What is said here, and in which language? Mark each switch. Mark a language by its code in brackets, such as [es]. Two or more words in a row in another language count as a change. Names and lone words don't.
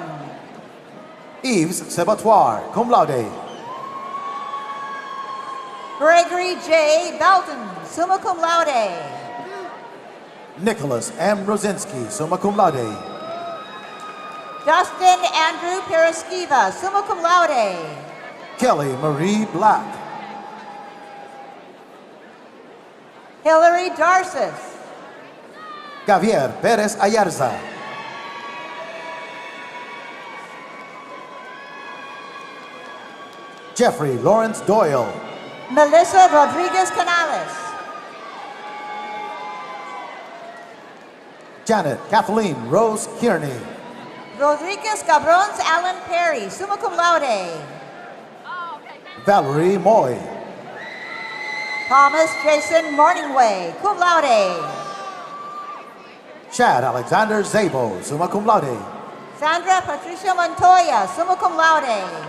[en] Yves Sebatoire, [la] cum laude. [en] Gregory J. Belton, [la] summa cum laude. [en] Nicholas M. Rosinski, [la] summa cum laude. [en] Dustin Andrew Pereskiva, [la] summa cum laude. [en] Kelly Marie Black. Hillary Darcis. Javier Perez Ayarza. Jeffrey Lawrence Doyle. Melissa Rodriguez Canales. Janet Kathleen Rose Kearney. Rodriguez Cabrons Alan Perry, [la] summa cum laude. [en] Valerie Moy. Thomas Jason Morningway, [la] cum laude. [en] Chad Alexander Zabo, [la] summa cum laude. [en] Sandra Patricia Montoya, [la] summa cum laude.